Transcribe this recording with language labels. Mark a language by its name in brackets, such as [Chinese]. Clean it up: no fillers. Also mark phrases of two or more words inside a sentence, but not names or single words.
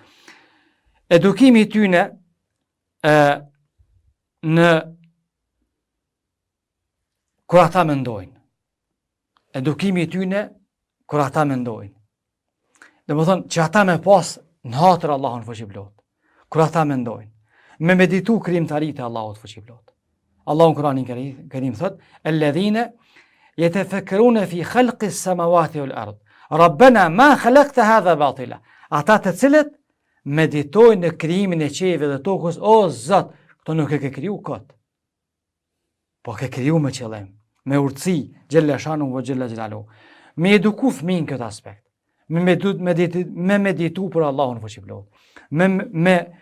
[Albanian] Edukimi i tyre në kur ata mendojnë. Edukimi i tyre kur ata mendojnë. Domethënë që ata me pas në hatër Allahun fuqiplot. Kur ata mendojnë, me meditu krijimtaritë e Allahut fuqiplot. Allahu në Kur'anin Kerim thot: [Arabic] "الذين يتفكرون في خلق السماوات والأرض. ربنا ما خلقت هذا باطلا." [Albanian] Ata të cilët meditojnë në krijimin e qiellit dhe tokës, o Zot, këto nuk e ke kriju kot. Po ke kriju me qëllim, me urtësi, [Arabic] جل شأنه وجل جلاله. [Albanian] Me eduku fëmin këtë aspekt. Me meditu për Allahun fuqiplot.